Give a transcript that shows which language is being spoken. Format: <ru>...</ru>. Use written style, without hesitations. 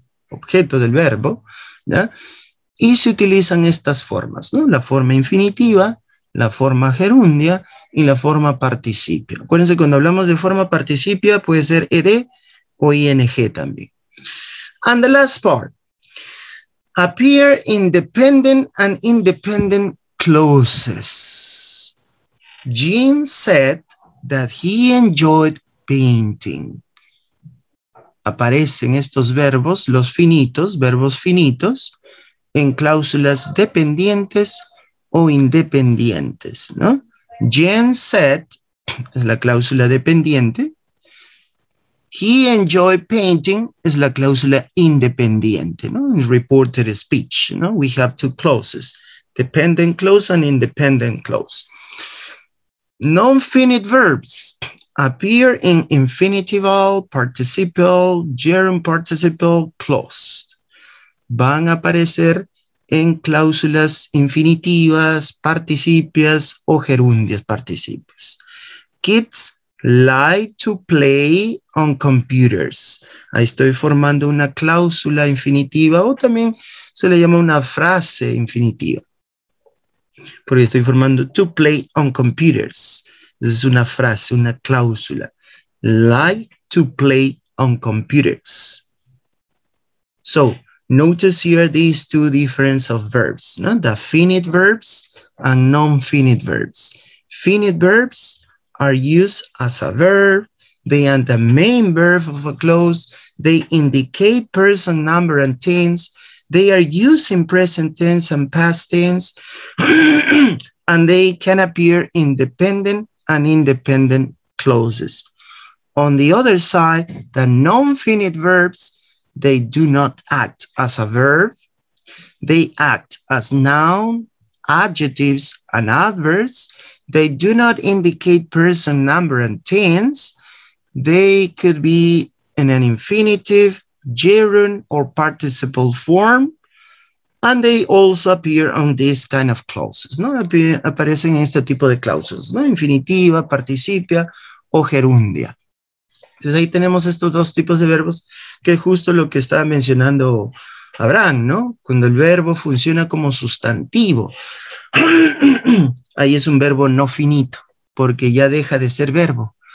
<es>Objeto del verbo, ¿ya? Y se utilizan estas formas, ¿no? La forma infinitiva, la forma gerundia y la forma participio. Acuérdense, cuando hablamos de forma participio puede ser ed o ing también.</es> <en>And the last part. Appear independent and independent clauses. Jean said that he enjoyed painting.</en> <es>Aparecen estos verbos, los finitos, verbos finitos, en cláusulas dependientes o independientes, ¿no?</es> <en>Jean said,</en> <es>es la cláusula dependiente.</es> <en>He enjoyed painting</en> <es>es la cláusula independiente, ¿no?</es> <en>In reported speech, ¿no? We have two clauses, dependent clause and independent clause. Non-finite verbs appear in infinitival, participial, gerund participial clause.</en> <es>Van a aparecer en cláusulas infinitivas, participias o gerundias participias.</es> <en>Kids like to play on computers.</en> <es>Ahí estoy formando una cláusula infinitiva o también se le llama una frase infinitiva. Porque estoy formando</es> <en>to play on computers.</en> <es>Es una frase, una cláusula.</es> <en>Like to play on computers. So, notice here these two differences of verbs, no? The finite verbs and non-finite verbs. Finite verbs are used as a verb. They are the main verb of a clause. They indicate person, number, and tense. They are used in present tense and past tense. And they can appear in dependent and independent clauses. On the other side, the non-finite verbs, they do not act as a verb. They act as noun, adjectives, and adverbs. They do not indicate person, number, and tense. They could be in an infinitive, gerund, or participle form. And they also appear on this kind of clauses, ¿no?</en> <es>Aparecen en este tipo de cláusulas, ¿no? Infinitiva, participia o gerundia. Entonces ahí tenemos estos dos tipos de verbos, que es justo lo que estaba mencionando Abraham, ¿no? Cuando el verbo funciona como sustantivo, ahí es un verbo no finito, porque ya deja de ser verbo.</es>